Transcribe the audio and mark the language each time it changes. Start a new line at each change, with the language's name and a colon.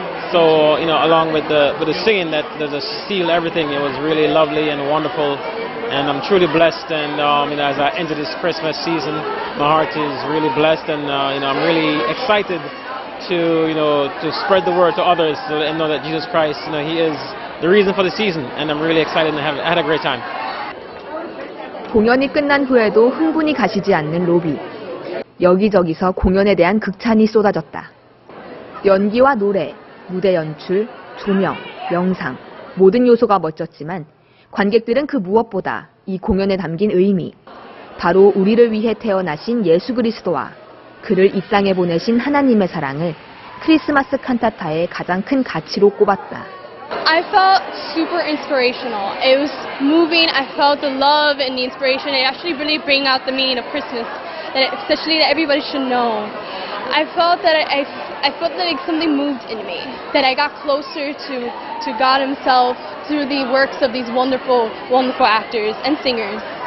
English: So, along with the singing that the seal, everything, it was really lovely and wonderful. And I'm truly blessed. And as I enter this Christmas season, my heart is really blessed, and I'm really excited to spread the word to others so and know that Jesus Christ, he is the reason for the season. And I'm really excited and had a great time.
Korean: 공연이 끝난 후에도 흥분이 가시지 않는 로비. 여기저기서 공연에 대한 극찬이 쏟아졌다. 연기와 노래, 무대 연출, 조명, 영상, 모든 요소가 멋졌지만 관객들은 그 무엇보다 이 공연에 담긴 의미, 바로 우리를 위해 태어나신 예수 그리스도와 그를 이 땅에 보내신 하나님의 사랑을 크리스마스 칸타타의 가장 큰 가치로 꼽았다.
English: I felt super inspirational. It was moving. I felt the love and the inspiration. It actually really bring out the meaning of Christmas, especially that everybody should know. I felt that I felt that something moved in me, that I got closer to God Himself through the works of these wonderful, wonderful actors and singers.